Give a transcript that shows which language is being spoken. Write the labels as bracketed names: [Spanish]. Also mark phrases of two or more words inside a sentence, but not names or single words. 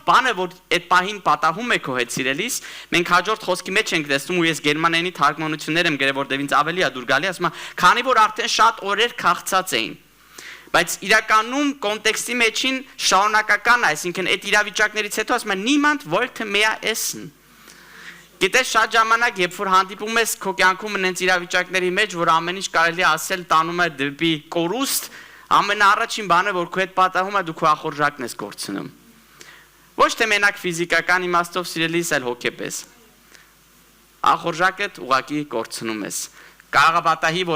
[Armenian] բանը, որ այդ պահին պատահում է քո հետ սիրելիս, մենք հաջորդ խոսքի մեջ ենք տեսնում ու ես գերմաներենի թարգմանություններ եմ գրել, որտեղ ինձ ավելի է դուր գալի, ասում է, քանի որ արդեն շատ օրեր քաղցած էին։ Բայց իրականում կոնտեքստի մեջին շարունակական է, այսինքն այդ իրավիճակներից հետո ասում է [German] niemand wollte mehr essen։ [Armenian] Գիտես շատ ժամանակ, երբ որ հանդիպում ես քո կյանքում այնց իրավիճակների մեջ, որ ամեն ինչ կարելի ասել տանում է դեպի կորուստ, ամենաառաջին բանը, որ քո հետ պատահում է, դու քո ախորժակն ես կորցնում։ Ոչ թե մենակ ֆիզիկական իմաստով սիրելիս, այլ հոգեպես։ Ախորժակդ ուղակի կորցնում ես։ Կարող է պատահի, որ